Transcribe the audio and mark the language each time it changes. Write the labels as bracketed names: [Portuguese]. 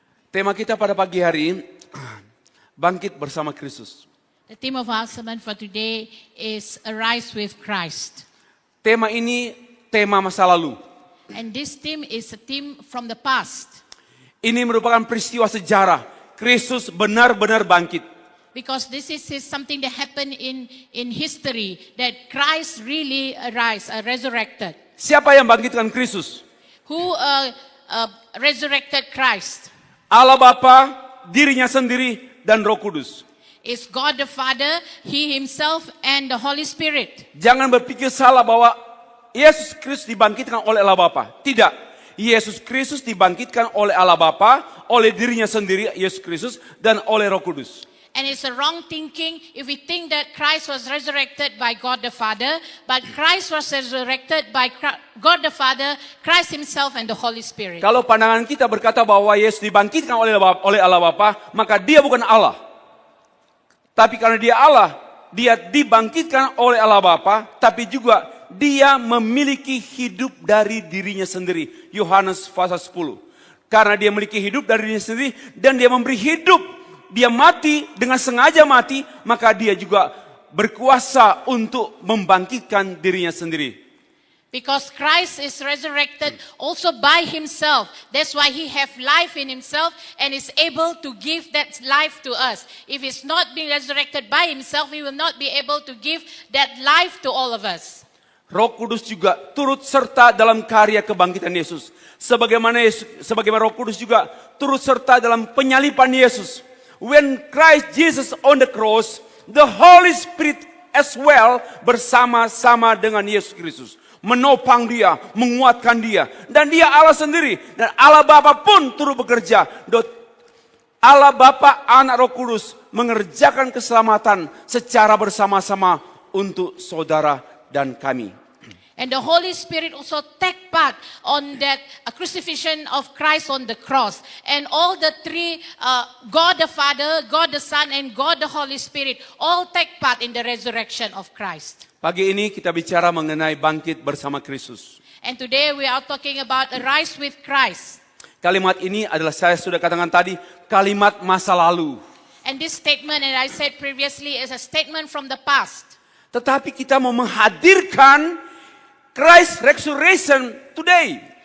[Indonesian] Tema kita pada pagi hari, bangkit bersama Kristus. [English] The theme of our sermon for today is Arise with Christ. [Indonesian] Tema ini tema masa lalu. [English] And this theme is a theme from the past. [Indonesian] Ini merupakan peristiwa sejarah. Kristus benar-benar bangkit. [English] Because this is something that happened in history, that Christ really resurrected. [Indonesian] Siapa yang bangkitkan Kristus? [English] Who resurrected Christ? [Indonesian] Allah Bapa, dirinya sendiri, dan Roh Kudus. [English] Is God the Father, He Himself, and the Holy Spirit. [Indonesian] Jangan berpikir salah bahwa Yesus Kristus dibangkitkan oleh Allah Bapa. Tidak. Yesus Kristus dibangkitkan oleh Allah Bapa, oleh dirinya sendiri, Yesus Kristus, dan oleh Roh Kudus. [English] And it's a wrong thinking if we think that Christ was resurrected by God the Father, but Christ was resurrected by God the Father, Christ Himself, and the Holy Spirit. [Indonesian] Kalau pandangan kita berkata bahwa Yesus dibangkitkan oleh Allah Bapa, maka dia bukan Allah. Tapi karena dia Allah, dia dibangkitkan oleh Allah Bapa, tapi juga dia memiliki hidup dari dirinya sendiri. Yohanes pasal 10. Karena dia memiliki hidup dari dirinya sendiri dan dia memberi hidup. Dia mati dengan sengaja mati, maka dia juga berkuasa untuk membangkitkan dirinya sendiri. [English] Because Christ is resurrected also by Himself. That's why He have life in Himself and is able to give that life to us. If He's not being resurrected by Himself, He will not be able to give that life to all of us. [Indonesian] Roh Kudus juga turut serta dalam karya kebangkitan Yesus. Sebagaimana Roh Kudus juga turut serta dalam penyaliban Yesus. [English] When Christ Jesus on the cross, the Holy Spirit as well [Indonesian] bersama-sama dengan Yesus Kristus. Menopang dia, menguatkan dia. Dan dia Allah sendiri. Dan Allah Bapa pun turut bekerja. Allah Bapa, Anak, Roh Kudus mengerjakan keselamatan secara bersama-sama untuk saudara dan kami. [English] And the Holy Spirit also take part on that crucifixion of Christ on the cross. And all the three, God the Father, God the Son, and God the Holy Spirit, all take part in the resurrection of Christ. [Indonesian] Pagi ini kita bicara mengenai bangkit bersama Kristus. [English] And today we are talking about Arise with Christ. [Indonesian] Kalimat ini adalah, saya sudah katakan tadi, kalimat masa lalu. [English] And this statement, and I said previously, is a statement from the past. [Indonesian] Tetapi kita mau menghadirkan [English] Christ resurrection today.